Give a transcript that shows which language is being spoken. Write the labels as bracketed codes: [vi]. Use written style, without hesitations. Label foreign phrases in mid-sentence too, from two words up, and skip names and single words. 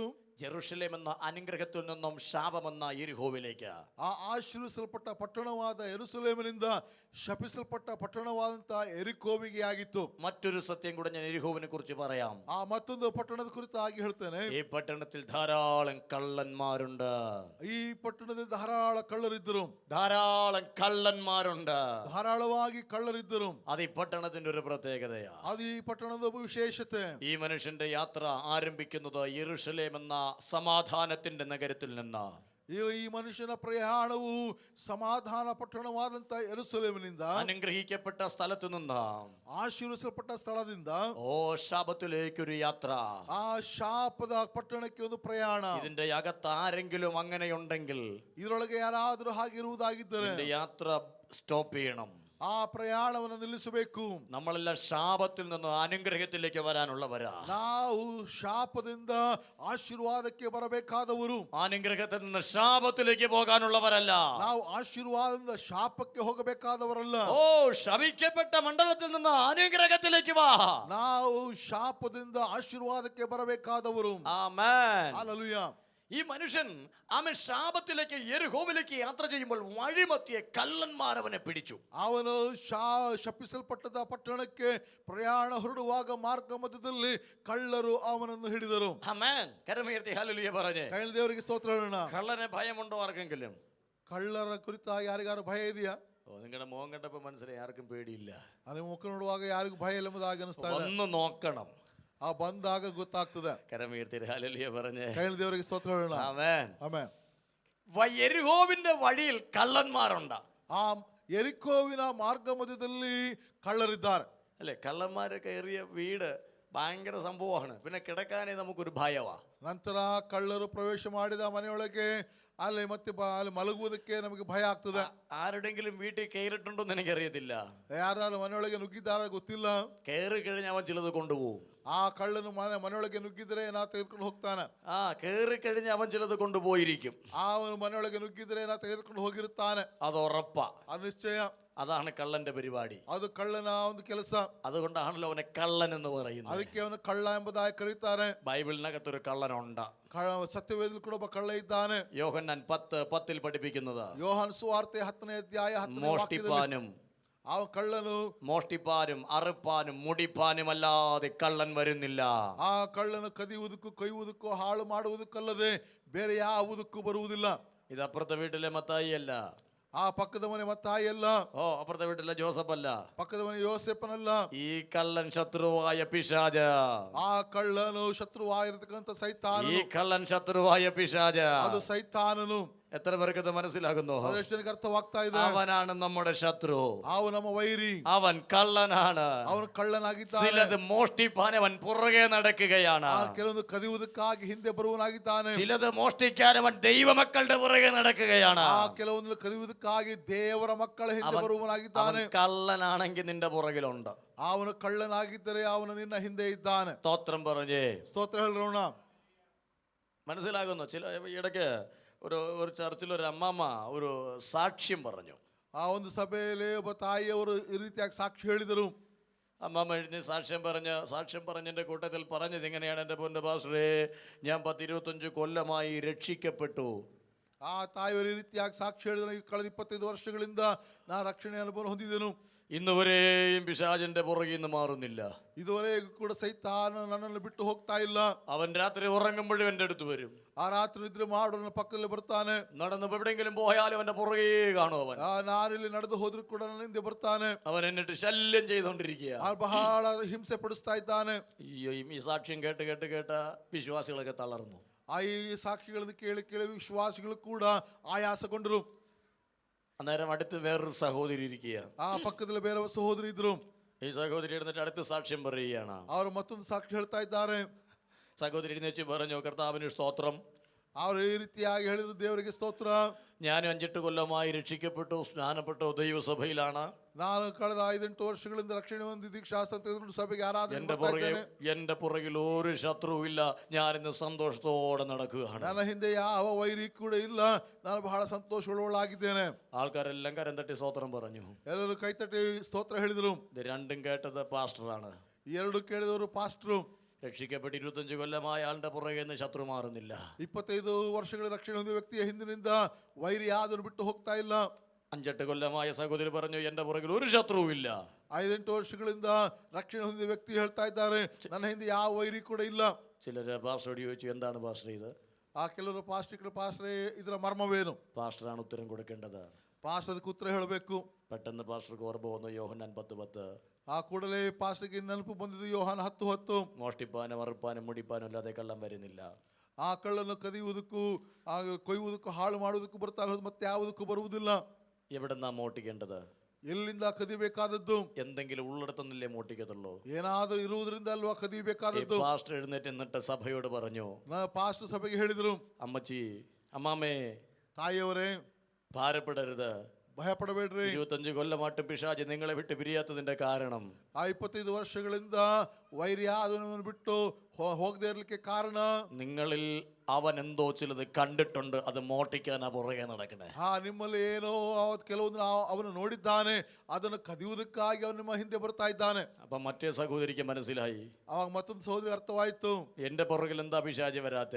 [ml] ജെറുസലേം എന്ന അനുഗ്രഹത്തിൽ നിന്നും ശാപമെന്ന യെരിഹോവിലേക്ക്. [kn] ಆ ಆಶೀರ್ವಿಸಲ್ಪಟ್ಟ ಪಟ್ಟಣವಾದ ಯೆರೂಸಲೇಮಿನಿಂದ ಶಪಿಸಲ್ಪಟ್ಟ ಪಟ್ಟಣವಾದಂತ ಎರಿಕೋವಿಗೆ ಆಗಿತ್ತು. [ml] മറ്റൊരു സത്യം കൂടെ ഞാൻ യെരിഹോവിനെ കുറിച്ച് പറയാം. [kn] ಆ ಮತ್ತೊಂದು ಪಟ್ಟಣದ ಕುರಿತಾಗಿ ಹೇಳ್ತೇನೆ. [ml] ഈ പട്ടണത്തിൽ ധാരാളം കള്ളന്മാരുണ്ട്. [kn] ಈ ಪಟ್ಟಣದಲ್ಲಿ ಧಾರಾಳ ಕಳ್ಳರಿದ್ದರು. [ml] ധാരാളം കള്ളന്മാരുണ്ട്. [kn] ಧಾರಾಳವಾಗಿ ಕಳ್ಳರಿದ್ದರು. [ml] അത് ഈ പട്ടണത്തിന്റെ ഒരു പ്രത്യേകതയാ. [kn] ಅದು ಈ ಪಟ್ಟಣದ ವಿಶೇಷತೆ. [ml] ഈ മനുഷ്യന്റെ യാത്ര ആരംഭിക്കുന്നത് യെരൂശലേം എന്ന സമാധാനത്തിന്റെ നഗരത്തിൽ നിന്ന്. [kn] ಈ ಮನುಷ್ಯನ ಪ್ರಯಾಣವು ಸಮಾಧಾನ ಪಟ್ಟಣವಾದಂತ ಯೆರೂಸಲೇಮಿನಿಂದ, [ml] അനുഗ്രഹിക്കപ്പെട്ട സ്ഥലത്തു നിന്ന്, [kn] ಆಶೀರ್ವಿಸಲ್ಪಟ್ಟ ಸ್ಥಳದಿಂದ, [ml] ഓ ശാപത്തിലേക്കൊരു യാത്ര. [kn] ಆ ಶಾಪದ ಪಟ್ಟಣಕ್ಕೆ ಒಂದು ಪ್ರಯಾಣ. [ml] ഇതിന്റെ അകത്ത് ആരെങ്കിലും അങ്ങനെയുണ്ടെങ്കിൽ [kn] ಇದರೊಳಗೆ ಯಾರಾದರೂ ಹಾಗಿರುವುದಾಗಿದ್ದರೆ [ml] ഇതിന്റെ യാത്ര സ്റ്റോപ്പ് ചെയ്യണം. [kn] ಆ ಪ್ರಯಾಣವನ್ನು ನಿಲ್ಲಿಸಬೇಕು. [ml] നമ്മളെല്ലാം ശാപത്തിൽ നിന്ന് അനുഗ്രഹത്തിലേക്ക് വരാനുള്ളവരാ. [kn] ನಾವು ಶಾಪದಿಂದ ಆಶೀರ್ವಾದಕ್ಕೆ ಬರಬೇಕಾದವರು, [ml] അനുഗ്രഹത്തിൽ നിന്ന് ശാപത്തിലേക്ക് പോകാനുള്ളവരല്ല. [kn] ನಾವು ಆಶೀರ್ವಾದದಿಂದ ಶಾಪಕ್ಕೆ ಹೋಗಬೇಕಾದವರಲ್ಲ. [ml] ഓ ശപിക്കപ്പെട്ട മണ്ഡലത്തിൽ നിന്ന് അനുഗ്രഹത്തിലേക്ക് വാ. [kn] ನಾವು ಶಾಪದಿಂದ ಆಶೀರ್ವಾದಕ್ಕೆ ಬರಬೇಕಾದವರು. [ml] ആമേൻ. [kn] ಹಲ್ಲೆಲೂಯಾ. [ml] ഈ മനുഷ്യൻ അവൻ ശാപത്തിലേക്ക് യെരിഹോവിലേക്ക് യാത്ര ചെയ്യുമ്പോൾ വഴിമധ്യേ കള്ളന്മാർ അവനെ പിടിച്ചു. [kn] ಅವನು ಶಪಿಸಲ್ಪಟ್ಟದ ಪಟ್ಟಣಕ್ಕೆ ಪ್ರಯಾಣ ಹೊರಡುವಾಗ ಮಾರ್ಗ ಮಧ್ಯದಲ್ಲಿ ಕಳ್ಳರು ಅವನನ್ನು ಹಿಡಿದರು. [ml] ആമേൻ. കരമുയർത്തി ഹല്ലേലൂയ പറഞ്ഞേ. [kn] ಕೈಲಿ ದೇವರಿಗೆ ಸ್ತೋತ್ರ ಹೇಳೋಣ. [ml] കള്ളനെ ഭയമുണ്ടോ ആർക്കെങ്കിലും? [kn] ಕಳ್ಳರ ಕುರಿತಾಗಿ ಯಾರಿಗಾರು ಭಯ ಇದೆಯಾ? [ml] ഓ നിങ്ങളുടെ മുഖം കണ്ടപ്പോൾ മനസ്സിലായി ആർക്കും പേടിയില്ല. [kn] ಅಲ್ಲಿ ಮುಖ ನೋಡುವಾಗ ಯಾರಿಗೂ ಭಯ ಇಲ್ಲ ಎಂಬುದಾಗಿ ಅನಿಸ್ತಾ ಇದೆ. [ml] ഒന്ന് നോക്കണം. [kn] ಆ ಬಂದಾಗ ಗೊತ್ತಾಗ್ತದೆ. [ml] കരമുയർത്തി ഹല്ലേലൂയ പറഞ്ഞേ. [kn] കൈಲಿ ದೇವರಿಗೆ ಸ್ತೋತ್ರ ಹೇಳೋಣ. [ml] ആമേൻ. [kn] ಆಮೆನ್. [ml] യെരിഹോവിന്റെ വഴിയിൽ കള്ളന്മാരുണ്ട്. [kn] ಆ ಎರಿಕೋವಿನ ಮಾರ್ಗ ಮಧ್ಯದಲ್ಲಿ ಕಳ್ಳರಿದ್ದಾರೆ. [ml] അല്ലെ, കള്ളന്മാര് കയറിയ വീട് ഭയങ്കര സംഭവമാണ്. പിന്നെ കിടക്കാനേ നമുക്കൊരു ഭയവാ. [kn] ನಂತರ ಕಳ್ಳರು ಪ್ರವೇಶ ಮಾಡಿದ ಮನೆಯೊಳಗೆ ಅಲ್ಲಿ ಮತ್ತೆ ಅಲ್ಲಿ ಮಲಗುವುದಕ್ಕೆ ನಮಗೆ ಭಯ ಆಗ್ತದೆ. [ml] ആരുടെങ്കിലും വീട്ടിൽ കയറിയിട്ടുണ്ടോ എന്ന് എനിക്കറിയത്തില്ല. [kn] ಯಾರಾದ್ರೂ ಮನೆಯೊಳಗೆ ನುಗ್ಗಿದ್ದಾರ ಗೊತ್ತಿಲ್ಲ. [ml] കയറി കഴിഞ്ഞ് അവൻ ചിലത് കൊണ്ടുപോകും. [kn] ಆ ಕಳ್ಳನು ಮನೆಯೊಳಗೆ ನುಗ್ಗಿದ್ರೆ ನಾ ತೆಗೆದುಕೊಂಡು ಹೋಗ್ತಾನೆ. [ml] കയറി കഴിഞ്ഞ് അവൻ ചിലത് കൊണ്ടുപോയിരിക്കും. [kn] ಅವನು ಮನೆಯೊಳಗೆ ನುಗ್ಗಿದ್ರೆ ನಾ ತೆಗೆದುಕೊಂಡು ಹೋಗಿರುತ್ತಾನೆ. [ml] അത് ഉറപ്പാ. [kn] ಅದು ನಿಶ್ಚಯ. [ml] അതാണ് കള്ളന്റെ പരിപാടി. [kn] ಅದು ಕಳ್ಳನ ಒಂದು ಕೆಲಸ. [ml] അതുകൊണ്ടാണല്ലോ അവനെ കള്ളൻ എന്ന് പറയുന്നത്. [kn] ಅದಕ್ಕೆ ಅವನು ಕಳ್ಳ ಎಂಬುದಾಗಿ ಕರೀತಾರೆ. [ml] ബൈബിളിനകത്തൊരു കള്ളനുണ്ട്. [kn] ಸತ್ಯವೇದದಲ್ಲಿ ಕೂಡ ಒಬ್ಬ ಕಳ್ಳ ಇದ್ದಾನೆ. [ml] യോഹന്നാൻ 10:10 പഠിപ്പിക്കുന്നത്, [kn] ಯೋಹಾನ ಸುವಾರ್ತೆ 10ನೇ ಅಧ್ಯಾಯ 10ನೇ ವಾಕ್ಯದಲ್ಲಿ [ml] മോഷ്ടിപ്പാനും [kn] ಆ ಕಳ್ಳನು [ml] മോഷ്ടിപ്പാനും അറുപ്പാനും മുടിപ്പാനും അല്ലാതെ കള്ളൻ വരുന്നില്ല. [kn] ಆ ಕಳ್ಳನು ಕದಿಯುವುದಕ್ಕೂ ಕೊಯ್ಯುವುದಕ್ಕೂ ಹಾಳು ಮಾಡುವುದಕ್ಕಲ್ಲದೆ ಬೇರೆ ಯಾವುದಕ್ಕೂ ಬರುವುದಿಲ್ಲ. [ml] ഇത് അപ്പുറത്തെ വീട്ടിലെ മത്തായി അല്ല. [kn] ಆ ಪಕ್ಕದ ಮನೆ ಮತ್ತಾಯಿ ಅಲ್ಲ. [ml] ഓ അപ്പുറത്തെ വീട്ടിലെ ജോസഫ് അല്ല. [kn] ಪಕ್ಕದ ಮನೆ ಯೋಸೇಫನಲ್ಲ. [ml] ഈ കള്ളൻ ശത്രുവായ പിശാച. [kn] ಆ ಕಳ್ಳನು ಶತ್ರುವಾಗಿರತಕ್ಕಂಥ ಸೈತಾನ. [ml] ഈ കള്ളൻ ശത്രുവായ പിശാച. [kn] ಅದು ಸೈತಾನನು. [ml] എത്ര പേർക്ക് ഇത് മനസ്സിലാകുന്നു? [kn] ಅದೆಷ್ಟು ಜನಕ್ಕೆ ಅರ್ಥವಾಗ್ತಾ ಇದೆ? [ml] അവനാണ് നമ്മുടെ ശത്രു. [kn] ಅವನು ನಮ್ಮ ವೈರಿ. [ml] അവൻ കള്ളനാണ്. [kn] ಅವನು ಕಳ್ಳನಾಗಿದ್ದಾನೆ. [ml] ചിലത് മോഷ്ടിപ്പാൻ അവൻ പുറകെ നടക്കുകയാണ്. [kn] ಕೆಲವೊಂದು ಕದಿಯುವುದಕ್ಕಾಗಿ ಹಿಂದೆ ಬರುವನಾಗಿದ್ದಾನೆ. [ml] ചിലത് മോഷ്ടിക്കാൻ അവൻ ദൈവമക്കളുടെ പുറകെ നടക്കുകയാണ്. [kn] ಆ ಕೆಲವೊಂದು ಕದಿಯುವುದಕ್ಕಾಗಿ ದೇವರ ಮಕ್ಕಳ ಹಿಂದೆ ಬರುವನಾಗಿದ್ದಾನೆ. [ml] കള്ളനാണെങ്കിൽ നിന്റെ പുറകിലുണ്ട്. [kn] ಅವನು ಕಳ್ಳನಾಗಿದ್ದರೆ ಅವನು ನಿನ್ನ ಹಿಂದೆ ಇದ್ದಾನೆ. [ml] സ്തോത്രം പറഞ്ഞേ. [kn] ಸ್ತೋತ್ರ ಹೇಳೋಣ. [ml] മനസ്സിലാകുന്നു? ചില ഇടയ്ക്ക് ഒരു ചർച്ചിൽ ഒരു അമ്മാമ്മ ഒരു സാക്ഷ്യം പറഞ്ഞു. [kn] ಆ ಒಂದು ಸಭೆಯಲ್ಲಿ ಒಬ್ಬ ತಾಯಿಯವರು ಈ ರೀತಿಯಾಗಿ ಸಾಕ್ಷಿ ಹೇಳಿದರು. [ml] അമ്മാമ്മ എഴുതി സാക്ഷ്യം പറഞ്ഞതിൻ്റെ കൂട്ടത്തിൽ പറഞ്ഞത് ഇങ്ങനെയാണ്: എൻ്റെ പൊന്നു പാസ്റ്ററേ, ഞാൻ 10-25 കൊല്ലമായി രക്ഷിക്കപ്പെട്ടു. [kn] ಆ ತಾಯಿಯವರು ಈ ರೀತಿಯಾಗಿ ಸಾಕ್ಷಿ ಹೇಳಿದ್ರು, ಕಳೆದ 25 ವರ್ಷಗಳಿಂದ ನಾನು ರಕ್ಷಣೆ ಅನುಭವ ಹೊಂದಿದ್ದೆನು. [ml] ഇന്നുവരെയും പിശാചിന്റെ പുറകിൽ നിന്ന് മാറുന്നില്ല. [kn] ಇದುವರೆಗೂ ಕೂಡ ಸೈತಾನ ನನ್ನನ್ನು ಬಿಟ್ಟು ಹೋಗ್ತಾ ಇಲ್ಲ. [ml] അവൻ രാത്രി ഉറങ്ങുമ്പോഴും എൻ്റെ അടുത്ത് വരും. [kn] ಆ ರಾತ್ರಿ ನಿದ್ರೆ ಮಾಡೋನ ಪಕ್ಕದಲ್ಲಿ ಬರ್ತಾನೆ. [ml] നടന്ന് എവിടെയെങ്കിലും പോയാലും അവന്റെ പുറകെ കാണും അവൻ. [kn] ನಾನಿಲ್ಲಿ ನಡೆದು ಹೋದ್ರು ಕೂಡ ನನ್ನ ಹಿಂದೆ ಬರ್ತಾನೆ. [ml] അവൻ എന്നിട്ട് ശല്യം ചെയ്തുകൊണ്ടിരിക്കുക. [kn] ಬಹಳ ಹಿಂಸೆ ಪಡಿಸ್ತಾ ಇದ್ದಾನೆ. [ml] ഈ സാക്ഷ്യം കേട്ട് കേട്ട് കേട്ട വിശ്വാസികളൊക്കെ തളർന്നു. [kn] ಈ ಸಾಕ್ಷಿಗಳನ್ನು ಕೇಳಿ ಕೇಳಿ ವಿಶ್ವಾಸಿಗಳು ಕೂಡ ಆಯಾಸಗೊಂಡರು. [ml] അന്നേരം അടുത്ത് വേറൊരു സഹോദരി ഇരിക്കുക. [kn] ಆ ಪಕ್ಕದಲ್ಲಿ ಬೇರೆ ಸಹೋದರಿ ಇದ್ರು. [ml] ഈ സഹോദരി എഴുന്നിട്ട് അടുത്ത് സാക്ഷ്യം പറയുകയാണ്. [kn] ಅವರು ಮತ್ತೊಂದು ಸಾಕ್ಷಿ ಹೇಳ್ತಾ ಇದ್ದಾರೆ. [ml] സഹോദരി എഴുന്നേറ്റ് പറഞ്ഞു, കർത്താവിന് സ്തോത്രം. [kn] ಅವರು ಈ ರೀತಿಯಾಗಿ ಹೇಳಿದ್ರು, ದೇವರಿಗೆ ಸ್ತೋತ್ರ. [ml] ഞാനും 5-8 കൊല്ലമായി രക്ഷിക്കപ്പെട്ടു, സ്നാനപ്പെട്ടു, ദൈവസഭയിലാണ്. [kn] ನಾನು ಕಳೆದ 5-8 ವರ್ಷಗಳಿಂದ ರಕ್ಷಣೆ ಹೊಂದಿ ದೀಕ್ಷಾಸ್ತ್ರ ತೆಗೆದುಕೊಂಡು ಸಭೆಗೆ ಆರಾಧನೆ [ml] എന്റെ പുറകിൽ ഒരു ശത്രുവും ഇല്ല. ഞാൻ ഇന്ന് സന്തോഷത്തോടെ നടക്കുകയാണ്. [kn] ನನ್ನ ಹಿಂದೆ ಯಾವ ವೈರಿ ಕೂಡ ಇಲ್ಲ. ನಾನು ಬಹಳ ಸಂತೋಷವುಳ್ಳವಳಾಗಿದ್ದೇನೆ. [ml] ആൾക്കാരെല്ലാം കരം തട്ടി സ്തോത്രം പറഞ്ഞു. [kn] ಎಲ್ಲರೂ ಕೈತಟ್ಟಿ ಸ್ತೋತ್ರ ಹೇಳಿದರು. [ml] ഇത് രണ്ടും കേട്ടത് പാസ്റ്ററാണ്. [kn] ಎರಡು ಕೇಳಿದವರು ಪಾಸ್ಟ್ರು. [ml] രക്ഷിക്കപ്പെട്ട് 25 കൊല്ലമായ ആളുടെ പുറകെ നിന്ന് ശത്രു മാറുന്നില്ല. [kn] 25 ವರ್ಷಗಳ ರಕ್ಷಣೆ ಹೊಂದಿದ ವ್ಯಕ್ತಿಯ ಹಿಂದಿನಿಂದ ವೈರಿ ಯಾವ್ದನ್ನು ಬಿಟ್ಟು ಹೋಗ್ತಾ ಇಲ್ಲ. [ml] 5-8 കൊല്ലമായ സഹോദരി പറഞ്ഞു, എന്റെ പുറകിൽ ഒരു ശത്രുവും ഇല്ല. [kn] 5-8 ವರ್ಷಗಳಿಂದ ರಕ್ಷಣೆ ಹೊಂದಿದ ವ್ಯಕ್ತಿ ಹೇಳ್ತಾ ಇದ್ದಾರೆ, ನನ್ನ ಹಿಂದೆ ಯಾವ ವೈರಿ ಕೂಡ ಇಲ್ಲ. [ml] ചിലര് പാസ്റ്ററോട് ചോദിച്ചു, എന്താണ് പാസ്റ്റർ ഇത്? [kn] ಆ ಕೆಲವರು ಪಾಸ್ಟ್ರೇ ಇದರ ಮರ್ಮವೇನು? [ml] പാസ്റ്ററാണ് ഉത്തരം കൊടുക്കേണ്ടത്. [kn] ಪಾಸ್ಟರ್ ಅದಕ್ಕೆ ಉತ್ತರ ಹೇಳಬೇಕು. [ml] പെട്ടെന്ന് പാസ്റ്റർക്ക് ഓർമ്മ വന്നു യോഹന്നാൻ 10:10. [kn] ಆ ಕೂಡಲೇ ಪಾಸ್ಟರ್ಗೆ ನೆನಪು ಬಂದಿದ್ದು ಯೋಹಾನ 10:10. [ml] മോഷ്ടിപ്പാനും അറുപ്പാനും മുടിപ്പാനും അല്ലാതെ കള്ളം വരുന്നില്ല. [kn] ಆ ಕಳ್ಳನ್ನು ಕದಿಯುವುದಕ್ಕೂ ಆ ಕೊಯ್ಯುವುದಕ್ಕೂ ಹಾಳು ಮಾಡುವುದಕ್ಕೂ ಬರ್ತಾನೆ, ಮತ್ತೆ ಯಾವುದಕ್ಕೂ ಬರುವುದಿಲ್ಲ. [ml] എവിടെന്നാ മോട്ടിക്കേണ്ടത്? [kn] ಎಲ್ಲಿಂದ ಕದಿಬೇಕಾದದ್ದು? [ml] എന്തെങ്കിലും ഉള്ളിടത്തുനിന്നല്ലേ മോട്ടിക്കത്തുള്ളൂ. [kn] ಏನಾದರೂ ಇರುವುದರಿಂದ ಅಲ್ವಾ ಕದಿಬೇಕಾದದ್ದು. [ml] പാസ്റ്റർ എഴുന്നേറ്റ് എന്നിട്ട് സഭയോട് പറഞ്ഞു, [kn] ಪಾಸ್ಟರ್ ಸಭೆಗೆ ಹೇಳಿದರು, [ml] അമ്മച്ചി, അമ്മാമേ, [kn] ತಾಯಿಯವರೇ, [ml] ഭാരപ്പെടരുത്. [kn] ಭಯಪಡಬೇಡ್ರಿ. [ml] 25 കൊല്ലമായിട്ടും പിശാച് നിങ്ങളെ വിട്ട് പിരിയാത്തതിന്റെ കാരണം, [kn] ಆ 25 ವರ್ಷಗಳಿಂದ ವೈರಿ ಅದನ್ನು ಬಿಟ್ಟು ಹೋಗದೆ ಇರ್ಲಿಕ್ಕೆ ಕಾರಣ, [ml] നിങ്ങളിൽ അവൻ എന്തോ ചിലത് കണ്ടിട്ടുണ്ട്, അത് മോട്ടിക്കാനാ പുറകെ നടക്കണേ. [kn] ನಿಮ್ಮಲ್ಲಿ ಏನೋ ಕೆಲವೊಂದು ಅವನು ನೋಡಿದ್ದಾನೆ, ಅದನ್ನು ಕದಿಯುವುದಕ್ಕಾಗಿ ಅವನು ನಿಮ್ಮ ಹಿಂದೆ ಬರ್ತಾ ಇದ್ದಾನೆ. [ml] അപ്പൊ മറ്റേ സഹോദരിക്ക് മനസ്സിലായി, [kn] ಅವಾಗ ಮತ್ತೊಂದು ಸಹೋದರಿ ಅರ್ಥವಾಯ್ತು, [ml] എന്റെ പുറകിൽ എന്താ പിശാച് വരാത്തെ?